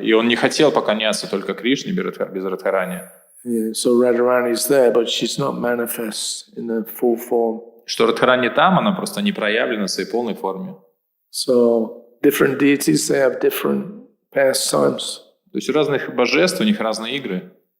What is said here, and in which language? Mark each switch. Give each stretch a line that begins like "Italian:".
Russian: И он не хотел поклоняться только Кришне без Радхарани.
English: Yeah, so Radharani's there, but she's not manifest in the full form.
Russian: Что Радхарани там, она просто не проявлена в своей полной форме.
English: So different deities, they have different pastimes.
Russian: То есть у разных божеств у них разные игры.